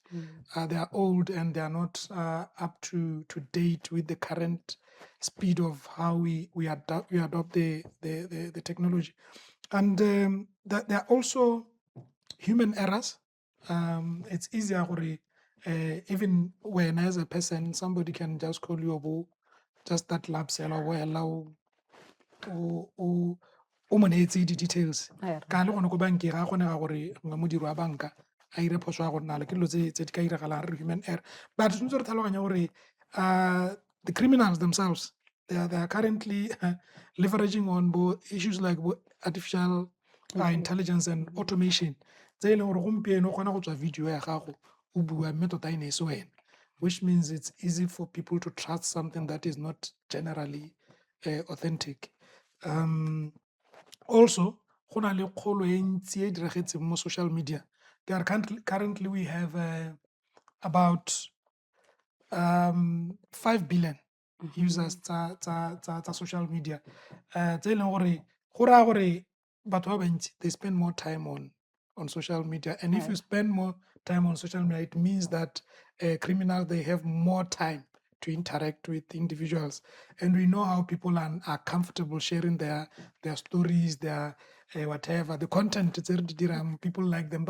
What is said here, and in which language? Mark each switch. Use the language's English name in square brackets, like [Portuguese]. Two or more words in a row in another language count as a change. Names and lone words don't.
[English] They are old and they are not up to date with the current speed of how we adopt the technology. And there are also human errors. It's easier even when as a person somebody can just call you just that lab cell or allow [Tswana] o mo neetse di-details ka le gone ko bankeng ga kgonega gore nga modiri wa banka a ire phoso ya go nna le ke dilo tse di ka iragalang re [English] human error. But [Tswana] tshwanetse re tlhaloganya gore [English] the criminals themselves, they are currently leveraging on issues like artificial intelligence and automation [Tswana] tse e leng gore gompieno o kgona go tswa video ya gago o bua mme tota e ne se wena, [English] which means it's easy for people to trust something that is not generally authentic. Also, [Tswana] go na le kgolo e ntsi e diragetseng mo [English] social media. Currently we have about 5 billion users tsa social media. [Tswana] Tse e leng gore go raya gore batho ba bantsi [English] they spend more time on social media, and if you spend more time on social media, it means that criminals, they have more time to interact with individuals. And we know how people are comfortable sharing their stories, their whatever, the content, people like them.